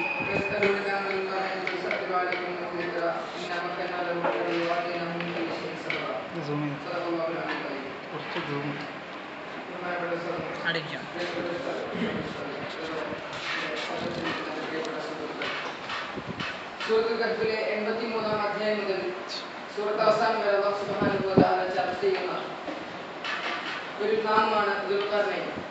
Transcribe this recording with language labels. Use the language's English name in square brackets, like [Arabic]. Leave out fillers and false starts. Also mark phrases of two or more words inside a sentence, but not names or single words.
[Arabic] ويسألونك عن القرآن قل سأتلو عليكم منه ذكرا إنا مكنا له في الأرض وآتيناه من كل شيء سببا صدق الله العلي العظيم. [Malayalam] സൂറത്തുൽ കഹ്ഫിലെ 83-ാം അധ്യായം മുതൽ സൂറത്ത് അവസാനം വരെ [Arabic] الله سبحانه وتعالى [Malayalam] ചർച്ച ചെയ്യുന്ന ഒരു നാമമാണ് ദുൽഖർനൈൻ.